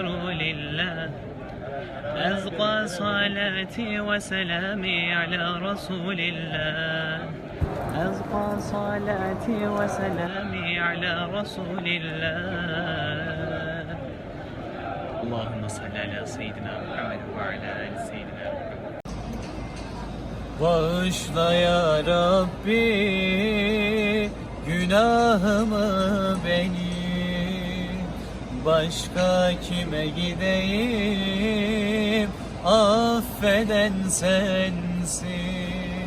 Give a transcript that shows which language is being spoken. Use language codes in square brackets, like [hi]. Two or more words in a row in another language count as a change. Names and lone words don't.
[ar] لله أزقى صلاتي وسلامي على رسول الله أزقى صلاتي وسلامي على رسول الله اللهم صل على سيدنا محمد وعلى آل سيدنا محمد [tr] Bağışla ya Rabbi günahımı benim, başka kime gideyim, affeden sensin.